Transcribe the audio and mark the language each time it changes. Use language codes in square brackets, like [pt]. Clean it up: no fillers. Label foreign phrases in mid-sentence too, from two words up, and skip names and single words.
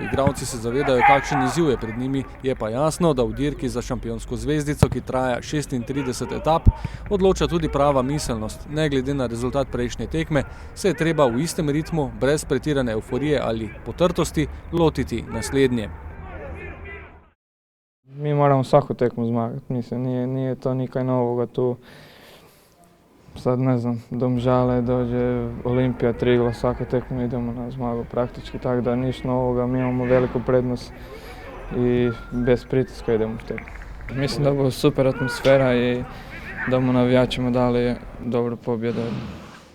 [sl] Igralci se zavedajo, kakšen izziv je pred njimi, je pa jasno, da v dirki za šampionsko zvezdico, ki traja 36 etap, odloča tudi prava miselnost. Ne glede na rezultat prejšnje tekme, se je treba v istem ritmu, brez pretirane evforije ali potrtosti, lotiti naslednje. Mi moramo vsako tekmo zmagati, mislim, [hr] nije to nikaj novoga tu. Sad ne znam, Domžale dođe, Olimpija, Triglav, svaku tekmu idemo na zmagu praktički, tako da ništa novoga, mi imamo veliku prednost i bez pritiska idemo u tekmu. Mislim da bo super atmosfera i da mu navijačima dali dobru pobjedu.